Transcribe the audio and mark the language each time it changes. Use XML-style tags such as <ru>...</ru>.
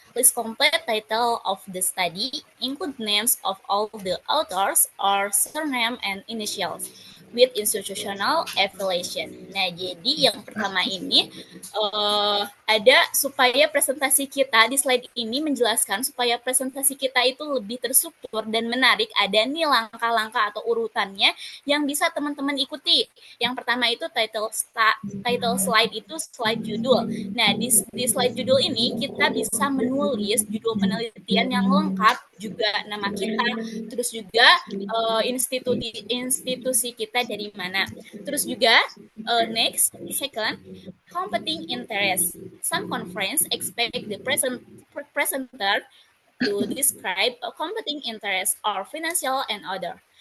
<en>List complete title of the study, include names of all the authors or surname and initials with institutional affiliation.</en> <id>Nah, jadi yang pertama ini ada supaya presentasi kita di slide ini menjelaskan supaya presentasi kita itu lebih terstruktur dan menarik. Ada nih langkah-langkah atau urutannya yang bisa teman-teman ikuti. Yang pertama itu title slide itu slide judul. Nah, di slide judul ini kita bisa menulis judul penelitian yang lengkap, juga nama kita, terus juga institusi kita dari mana. Terus juga</id> <en>next, second, competing interest. Some conference expect the presenter to describe a competing interest or financial and other.</en>